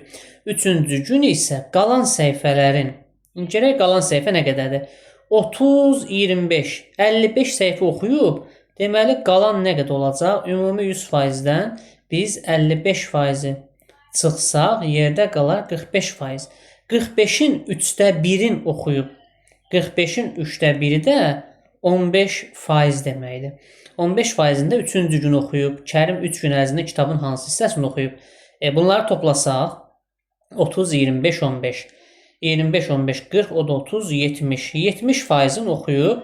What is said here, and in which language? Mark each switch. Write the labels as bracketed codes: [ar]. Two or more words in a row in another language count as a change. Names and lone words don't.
[az] Üçüncü gün isə qalan səhifələrin, gərək qalan səhifə nə qədərdir? 30, 25, 55 səhifə oxuyub. Deməli, qalan nə qədər olacaq? Ümumi 100%-dən biz 55%-i çıxsaq, yerdə qalar 45%. 45-in 3/1-in oxuyub. 45-in 3/1-i də 15% deməkdir. 15%-ində 3-cü gün oxuyub. Kərim 3 gün ərzində kitabın hansı hissəsini oxuyub? Bunları toplasaq, 30, 25, 15. 25, 15, 40, o da 30, 70. 70%-in oxuyub.